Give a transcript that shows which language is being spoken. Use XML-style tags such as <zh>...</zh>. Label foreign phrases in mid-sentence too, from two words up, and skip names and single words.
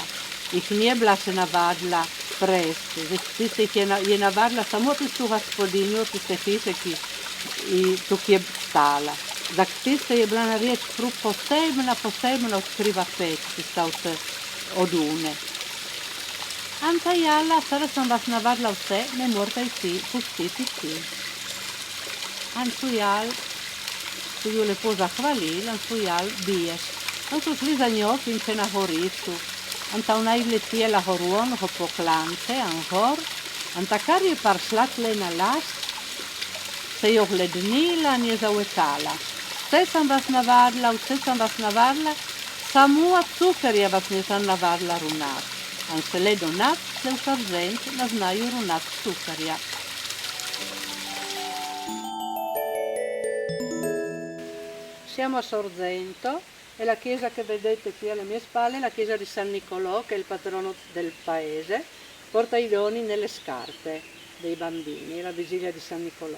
<sl>Jih nije bila še navadila presti, tiste je navadila samo tistu gospodinju, tiste hiše, ki tukaj je stala. Dak tiste je bila nareč posebna odkriva pet, tista od une. Anta jala, sada sam vas navadila vse, ne morate ti pustiti ti. An su jal, su ju lepo zahvalili, an su jal biješ. An su šli za njo finče na horicu. Anta onaj letjela horuon, ho poklance, an hor, anta kar je paršla tle na las, se jo hlednila, an je zauetala. Vse sam vas navadila, samo cukar je vas nisam navadila runat. An se le donat, se v Sarzent ne znaju runat cukarja.</sl> <it>Siamo a Sorgento. E la chiesa che vedete qui alle mie spalle è la chiesa di San Nicolò, che è il patrono del paese, porta i doni nelle scarpe dei bambini, la vigilia di San Nicolò.</it>